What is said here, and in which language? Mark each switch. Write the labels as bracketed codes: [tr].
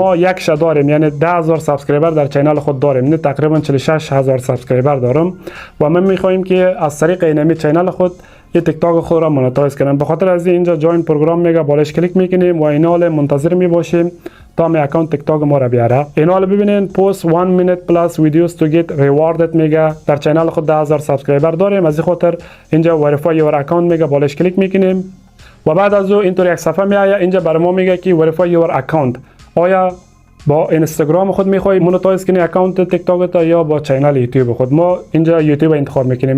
[fa] ما یک داریم، یعنی 10,000 سابسکرایبر در چنل خود داریم. یعنی تقریبا 46,000 سابسکرایبر دارم و ما میخوایم که از طریق این چینل خود یه تیک تاک خود را مونتایز کنم. به خاطر از اینجا جوین پروگرام میگه بالاش کلیک میکنیم و این حال منتظر میباشیم تا می اکانت تیک تاک ما را بیاره. این حال ببینین [en] Post 1 minute plus videos to get rewarded میگه. [fa] در چینل خود 10,000 سابسکرایبر داریم. از این خاطر اینجا [en] verify your account [fa] میگه بالاش کلیک میکنیم و بعد از اون اینطور یک صفحه میآید. اینجا برای ما میگه که [en] verify your account. [fa] آیا با اینستاگرام خود میخوای مونتایز کنی اکانت تیک تاک تا یا با چینل یوتیوب خود؟ ما اینجا یوتیوب انتخاب میکنیم.